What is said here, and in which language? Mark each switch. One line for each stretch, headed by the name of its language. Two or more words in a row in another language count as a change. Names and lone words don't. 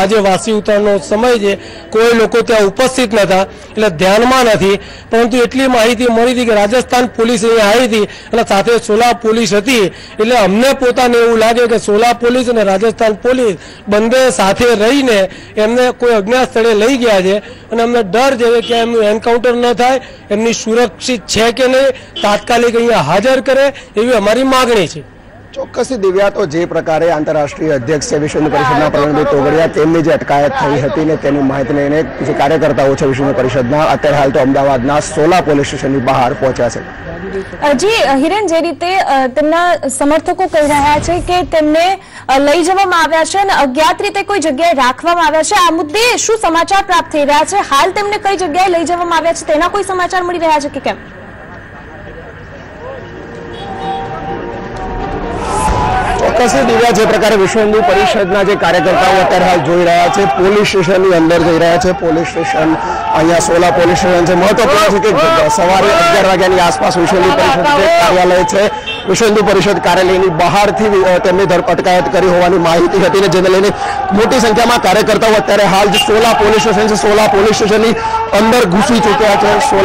Gujarati: આજે વાસી ઉતારનો સમય છે, કોઈ લોકો ત્યાં ઉપસ્થિત નતા એટલે ધ્યાનમાં નથી, પરંતુ એટલી માહિતી મળી હતી કે રાજસ્થાન પોલીસ અહીંયા આવી હતી અને સાથે સોલા પોલીસ હતી, એટલે અમને પોતાને એવું લાગે કે સોલા પોલીસ અને રાજસ્થાન પોલીસ બંને સાથે રહીને એમને કોઈ અજ્ઞાત સ્થળે લઈ ગયા છે અને અમને ડર છે કે એમનું એન્કાઉન્ટર ન થાય, એમની સુરક્ષિત છે કે નહીં, તાત્કાલિક અહીંયા હાજર કરે એવી અમારી માગણી છે। ચોક્કસ દિવ્યા, તો જે પ્રકારે આંતરરાષ્ટ્રીય અધ્યક્ષ છે વિશ્વ હિન્દુ પરિષદના પ્રવીણભાઈ તોગડિયા તેમની જે અટકાયત થઈ હતી ને તેની માહિતી લઈને જે કાર્યકર્તાઓ છે વિશ્વ હિન્દુ પરિષદના અત્યારે હાલ તો અમદાવાદના સોલા પોલીસ સ્ટેશનની બહાર પહોંચ્યા છે। જી હિરેન, જે રીતે તેમના સમર્થકો કહી રહ્યા છે કે તેમને લઈ જવામાં આવ્યા છે અને અજ્ઞાત રીતે કોઈ જગ્યાએ રાખવામાં આવ્યા છે, આ મુદ્દે શું સમાચાર પ્રાપ્ત થઈ રહ્યા છે? હાલ તેમને કઈ જગ્યાએ લઈ જવામાં આવ્યા છે તેના કોઈ સમાચાર મળી રહ્યા છે કે કેમ? ચોક્કસ દિવ્યા, જે પ્રકારે વિશ્વ હિન્દુ પરિષદના જે કાર્યકર્તાઓ અત્યારે હાલ જોઈ રહ્યા છે, પોલીસ સ્ટેશનની અંદર જઈ રહ્યા છે। પોલીસ સ્ટેશન અહીંયા સોલા પોલીસ સ્ટેશન છે। મહત્વપૂર્ણ છે કે સવારે 11 વાગ્યાની આસપાસ વિશ્વ હિન્દુ પરિષદ જે કાર્યાલય છે, વિશ્વ હિન્દુ પરિષદ કાર્યાલયની બહારથી તેમની ધરપકડ કરી હોવાની માહિતી હતી ને જેને લઈને મોટી સંખ્યામાં કાર્યકર્તાઓ અત્યારે હાલ જે સોલા પોલીસ સ્ટેશન છે, સોલા પોલીસ સ્ટેશનની અંદર ઘૂસી ચૂક્યા છે।